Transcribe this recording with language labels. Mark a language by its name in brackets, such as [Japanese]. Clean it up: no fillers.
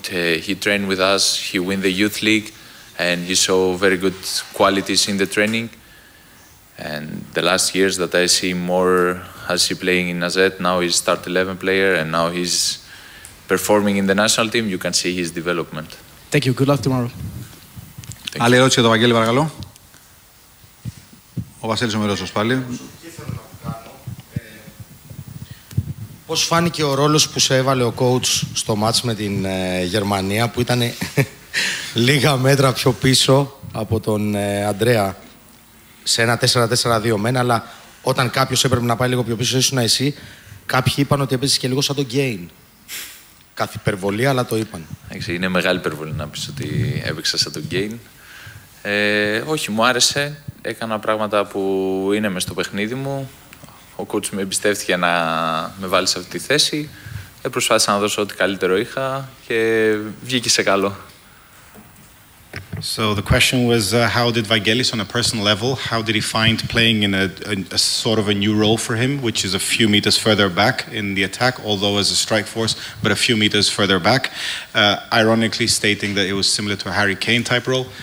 [English] He trained with us. He won the youth league, and he saw very good qualities in the training. And the last years that I see more as he playing in AZ, now he's start 11 player, and now he's performing in the national team. You can see his development. Thank you. Good luck tomorrow. [Greek] Άλλη ερώτηση για τον Βαγγέλη, παρακαλώ. Ο Βασίλης Ομερόσος πάλι. Πώς φάνηκε ο ρόλος που σε έβαλε ο coach στο μάτς με την Γερμανία που ήταν λίγα μέτρα πιο πίσω από τον Αντρέα σε ένα 4-4-2 μένα, αλλά όταν κάποιος έπρεπε να πάει λίγο πιο πίσω ήσουν εσύ, κάποιοι είπαν ότι έπαιζες και λίγο σαν τον Γκέιν. Κάθε υπερβολή, αλλά το είπαν. Είναι μεγάλη υπερβολή να πεις ότι έπαιξα σαν τον Γκέιν. Όχι, μου άρεσε. Έκανα πράγματα που είναι μες στο παιχνίδι μου. Ο κόουτς με εμπιστεύτηκε να με βάλει σε αυτή τη θέση. Προσπάθησα να δώσω ό,τι καλύτερο είχα και βγήκε σε καλό. [English] So the question was how did Vangelis on a personal level, how did he find playing in a sort of a new role for him, which is a few meters further back in the attack, although as a strike force, but a few meters further back, ironically stating that it was similar to a Harry Kane type role.